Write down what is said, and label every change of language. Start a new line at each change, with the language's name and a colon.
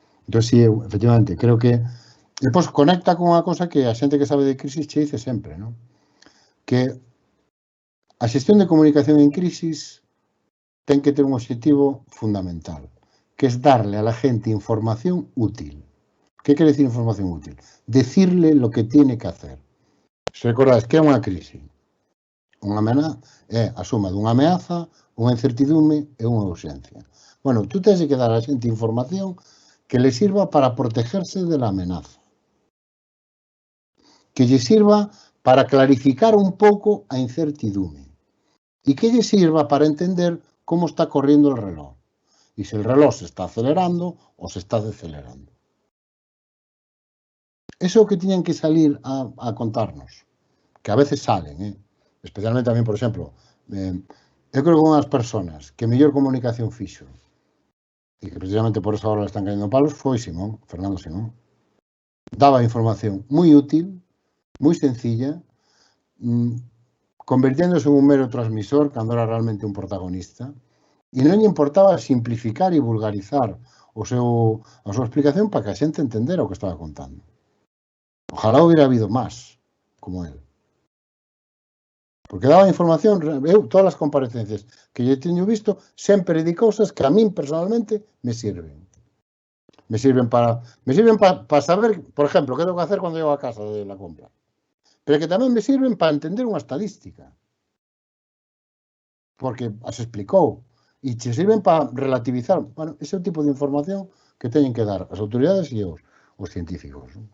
Galician: Entón, sí, efectivamente, creo que depois conecta con unha cosa que a xente que sabe de crisis che dice sempre, ¿no? Que a xestión de comunicación en crisis ten que ter un objetivo fundamental,
Spanish: que es darle a la gente información útil. ¿Qué quiere decir información útil? Decirle lo que tiene que hacer.
Galician: Se recordáis que é unha crisis. Unha amenaza é a suma dunha ameaza, unha incertidume e unha ausencia.
Spanish: Bueno, tú tens que dar a xente información que le sirva para protegerse de la amenaza.
Galician: Que lle sirva para clarificar un pouco a incertidume. E que lle sirva para entender como
Spanish: está corriendo el reloj.
Galician: E se el reloj se está acelerando ou se está decelerando. Eso é o que tiñan que salir a contarnos. Que a veces salen, especialmente tamén, por exemplo, eu creo que unhas persoas que mellor comunicación fixo e que precisamente por eso agora le están caindo palos foi Fernando Simón. Daba información moi útil, moi sencilla, convirtiéndose en un mero transmisor cando era realmente un protagonista, e non lle importaba simplificar e vulgarizar a súa explicación para que a xente entendera o que estaba contando.
Spanish: Ojalá hubiera habido máis como él.
Galician: Porque daba información, eu, todas as comparecencias que lle teño visto, sempre di cousas que a min personalmente me sirven.
Spanish: Me sirven para saber, por ejemplo, que tengo que hacer cando llego a casa de la compra.
Galician: Pero que tamén me sirven para entender unha estadística. Porque as explicou. E che sirven para relativizar. Bueno, ese é o tipo de información que teñen que dar as autoridades e os científicos.